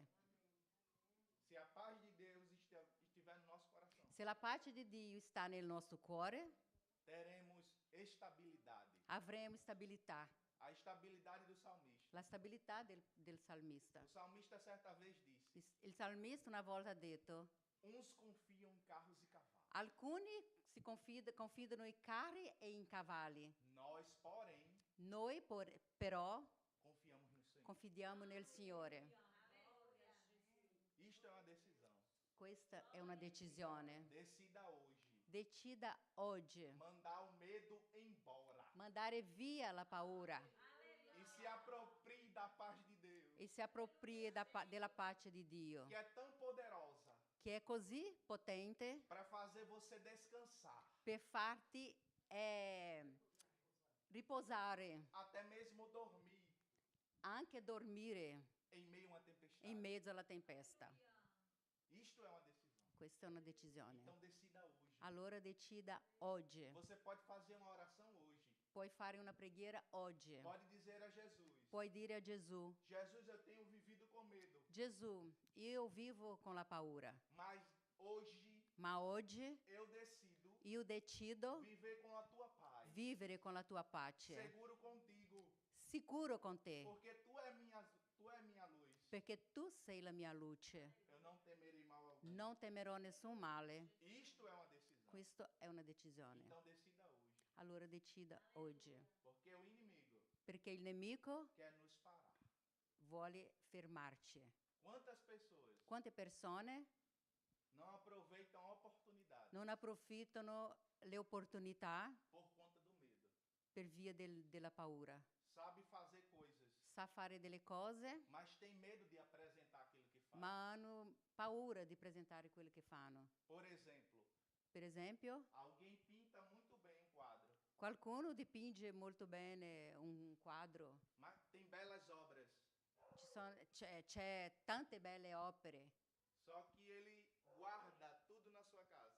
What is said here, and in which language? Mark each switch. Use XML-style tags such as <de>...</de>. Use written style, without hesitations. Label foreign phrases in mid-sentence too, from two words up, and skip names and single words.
<pt>Se a paz de Deus estiver no nosso coração,</pt> <it>Se la pace di Dio sta nel nostro cuore,</it> <pt>teremos estabilidade.</pt> <it>avremo stabilità,</it> <pt>A estabilidade do salmista.</pt> <it>la stabilità del salmista.</it> <pt>O salmista certa vez disse:</pt> <it>Il salmista una volta ha detto:</it> <pt>uns confiam em carros e cavalos.</pt> <it>alcuni confidano in carri e in cavalli.</it> <pt>Nós, porém,</pt> <it>Noi però</it> <pt>confiamos no Senhor.</pt> <it>confidiamo nel Signore.</it> <pt>Isto é uma decisão.</pt> <it>Questa è una decisione.</it> <pt>Decida hoje.</pt> <it>Decida oggi</it> <pt>Mandar o medo embora.</pt> <it>mandare via la paura</it> <pt>E se aproprie da paz de Deus.</pt> <it>e si approprie della pace di Dio,</it> <pt>Que é tão poderosa</pt> <it>che è così potente</it> <pt>para fazer você descansar.</pt> <it>per farti riposare,</it> <pt>Até mesmo dormir</pt> <it>anche dormire</it> <pt>em meio a uma tempestade.</pt> <it>in mezzo alla tempesta.</it> <pt>Isto é uma decisão.</pt> <it>Questa è una decisione.</it> <pt>Então decida hoje.</pt> <it>Allora decida oggi.</it> <pt>Você pode fazer uma oração hoje.</pt> <it>Puoi fare una preghiera oggi.</it> <pt>Pode dizer a Jesus:</pt> <it>Puoi dire a Gesù:</it> <pt>Jesus, eu tenho vivido com medo,</pt> <it>Gesù, io vivo con la paura,</it> <pt>mas hoje</pt> <it>ma oggi</it> <pt>eu decido</pt> <it>io decido</it> <pt>viver com a tua paz.</pt> <it>vivere con la tua pace,</it> <pt>Seguro contigo,</pt> <it>sicuro con te,</it> <pt>porque tu é minha luz.</pt> <it>perché tu sei la mia luce.</it> <pt>Eu não temerei mal algum.</pt> <it>Non temerò nessun male.</it> <pt>Isto é uma decisão.</pt> <it>Questa è una decisione.</it> <pt>Então decida hoje,</pt> <it>Allora decida oggi,</it> <pt>porque o inimigo</pt> <it>perché il nemico</it> <pt>quer nos parar.</pt> <it>vuole fermarci.</it> <pt>Quantas pessoas</pt> <it>Quante persone</it> <pt>não aproveitam a oportunidade</pt> <it>non approfittano le opportunità</it> <pt>por conta do medo?</pt> <it>per via della paura?</it> <pt>Sabe fazer coisas,</pt> <it>Sa fare delle cose,</it> <pt>mas tem medo de apresentar aquilo que faz.</pt> <it>ma hanno paura di presentare quello che fanno.</it> <pt>Por exemplo,</pt> <it>Per esempio,</it> <pt>alguém pinta muito bem um quadro,</pt> <it>qualcuno dipinge molto bene un quadro.</it> <pt>mas tem belas obras,</pt> <it>C'è tante belle opere,</it> <pt>só que ele guarda tudo na sua casa.</pt>